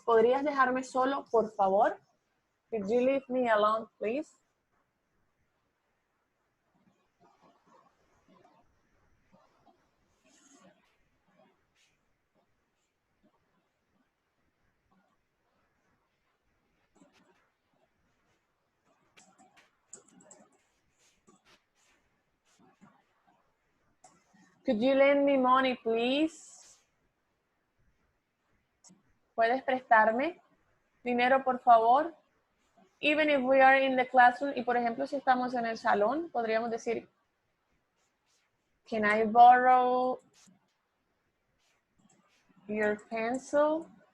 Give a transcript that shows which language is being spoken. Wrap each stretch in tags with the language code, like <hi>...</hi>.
<es>¿Podrías dejarme solo, por favor?</es> <en>Could you leave me alone, please? Could you lend me money, please?</en> <es>¿Puedes prestarme dinero, por favor?</es> <en>Even if we are in the classroom,</en> <es>y por ejemplo, si estamos en el salón, podríamos decir,</es> <en>can I borrow your pencil?</en>